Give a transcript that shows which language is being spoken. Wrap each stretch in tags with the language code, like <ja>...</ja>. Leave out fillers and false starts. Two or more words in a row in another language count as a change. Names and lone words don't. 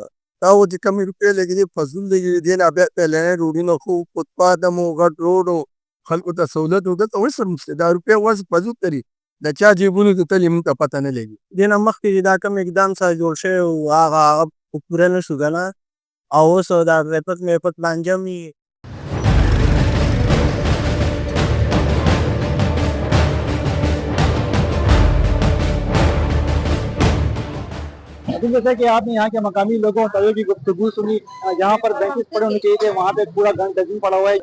<ps>دا و چې کمې روپۍ لګېدې فضول لګېدې، دې نه بیا پهلني روډونه ښه وو، فوټپاث هم وو، غټ روډ وو، خلکو ته سهولت وو. دلته اوس هم شته، دا روپۍ اوس فضول تري د چا جیبونو ته تللي مونږ ته پته نه لګي. دې نه مخکې چې دا کوم اقدام سره جوړ شوی وو هغه پوره نه شو که نه، او اوس دا ریپټ میپټ لانجه وي.</ps> <ur>جیسا کہ آپ نے یہاں کے مقامی لوگوں تویے کی گفتگو سنی، جہاں پر بینچیز پڑے ہونے چاہیے تھے وہاں پہ پورا ڈسٹبن پڑا ہوا ہے.</ur>